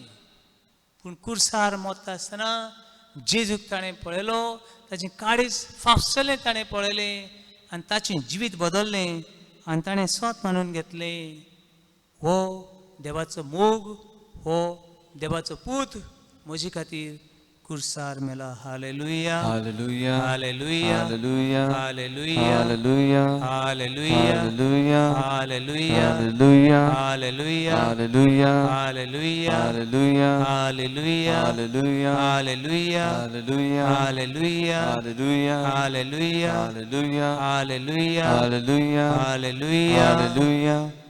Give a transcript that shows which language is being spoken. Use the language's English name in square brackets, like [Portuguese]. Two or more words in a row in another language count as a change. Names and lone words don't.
[Konkani] पूण कुर्सार मोत्ता आसतना जेजूक ताणें पळयलो, ताचें काळीज फाफसलें ताणें पळयलें आनी ताचें जिवीत बदल्लें आनी ताणें स्वत मानून घेतलें, हो देवाचो मोग, हो देवाचो पूत म्हजे खातीर कुर्सार मेला. हालेलुया, Hallelujah. हालेलुया, Hallelujah. हालेलुया, Hallelujah. हालेलुया, Hallelujah. हालेलुया, Hallelujah. हालेलुया, Hallelujah. हालेलुया, Hallelujah. हालेलुया, Hallelujah. हालेलुया, Hallelujah. हालेलुया, Hallelujah. हालेलुया, Hallelujah. हालेलुया, Hallelujah. हालेलुया. Hallelujah.